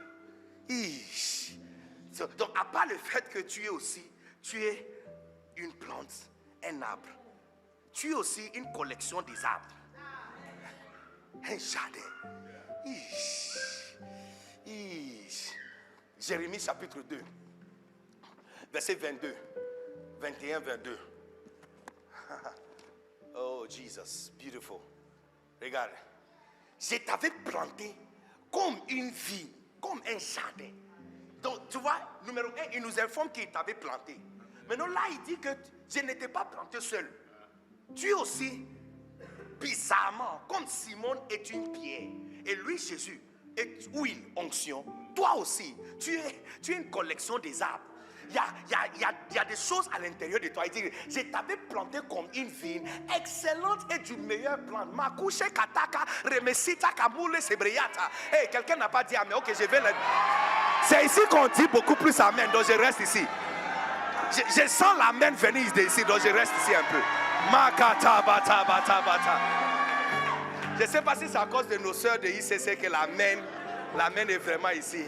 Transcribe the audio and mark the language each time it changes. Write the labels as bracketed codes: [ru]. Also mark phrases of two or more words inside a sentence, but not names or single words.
[fr] Donc, à part le fait que tu es une plante, un arbre, tu es aussi une collection des arbres, un jardin. Jérémie chapitre 2, verset 22, 21, 22. [en] Oh, Jesus, beautiful. [fr] Regarde, je t'avais planté comme une vie, comme un jardin. Donc, tu vois, numéro 1, il nous informe qu'il t'avait planté. Maintenant, là, il dit que je n'étais pas planté seul. Tu es aussi, bizarrement, comme Simon est une pierre. Et lui, Jésus, est huile, onction. Toi aussi, tu es une collection des arbres. Il y a des choses à l'intérieur de toi. Il dit, je t'avais planté comme une vigne excellente et du meilleur plan. Makouche kataka remesita kamoule sebreyata. Hey, quelqu'un n'a pas dit amen. Ok, je vais le... C'est ici qu'on dit beaucoup plus amen. Donc je reste ici. Je sens l'amen venir d'ici. Donc je reste ici un peu. Makata bata bata bata. Je ne sais pas si c'est à cause de nos sœurs de ICC que l'amen est vraiment ici.